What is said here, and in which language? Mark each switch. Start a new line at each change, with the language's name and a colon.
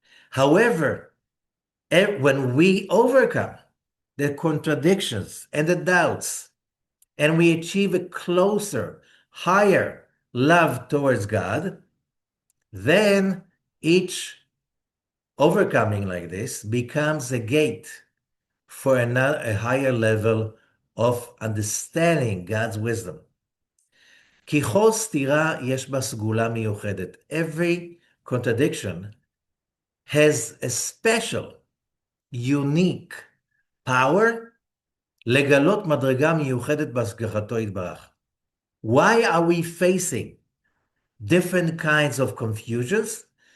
English: However, when we overcome the contradictions and the doubts, and we achieve a closer, higher love towards God, then each overcoming like this becomes a gate for a higher level of understanding God's wisdom.
Hebrew: כי כל סתירה יש בה סגולה מיוחדת.
English: Every contradiction has a special, unique power
Hebrew: לגלות מדרגה מיוחדת בהשגחתו יתברך.
English: Why are we facing different kinds of confusions?